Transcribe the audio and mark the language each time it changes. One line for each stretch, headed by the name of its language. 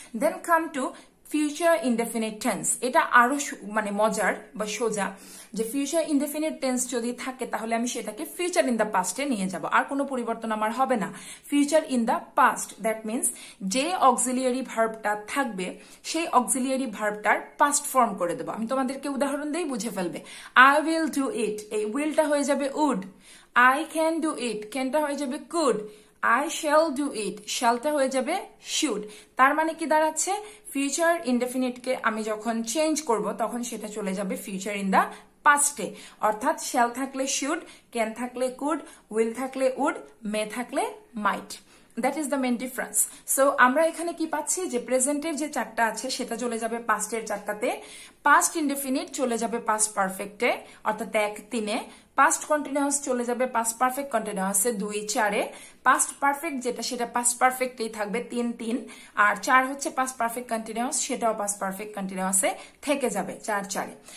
English: Then come to future indefinite tense.
Bangla: এটা আরো মানে মজার বা সোজা, যে ফিউচার ইনডেফিনিট টেন্স যদি থাকে তাহলে আমি সেটাকে ফিউচার ইন দ্য পাস্টে নিয়ে যাব, আর কোনো পরিবর্তন আমার হবে না। Future in the past that means যে অক্সিলিয়ারি ভার্বটা থাকবে সেই অক্সিলিয়ারি ভার্বটার পাস্ট ফর্ম করে দেবো। আমি তোমাদেরকে উদাহরণ দিয়েই বুঝে ফেলবে।
English: I will do it,
Bangla: এই উইলটা হয়ে যাবে would.
English: I can do it,
Bangla: ক্যানটা হয়ে যাবে could.
English: I shall do it, shallটা
Bangla: হয়ে যাবে
English: should।
Bangla: তার মানে কি দাঁড়াচ্ছে, ফিউচার ইনডেফিনিটকে আমি যখন চেঞ্জ করব তখন সেটা চলে যাবে ফিউচার ইন দা পাস্টে, অর্থাৎ shall থাকলে should, can থাকলে could, will থাকলে would, may থাকলে might।
English: That is the main difference.
Bangla: So আমরা এখানে কি পাচ্ছি, যে প্রেজেন্টের যে 4টা আছে সেটা চলে যাবে পাস্টের 4টাতে, পাস্ট ইনডেফিনিট চলে যাবে পাস্ট পারফেক্টে অর্থাৎ 1-3-এ, পাস্ট কন্টিনিউয়াস চলে যাবে পাস্ট পারফেক্ট কন্টিনিউয়াসে 2-4-এ, পাস্ট পারফেক্ট যেটা সেটা পাস্ট পারফেক্টেই থাকবে 3-3, আর 4 হচ্ছে পাস্ট পারফেক্ট কন্টিনিউয়াস, সেটাও পাস্ট পারফেক্ট কন্টিনিউয়াসে থেকে যাবে 4-4-এ।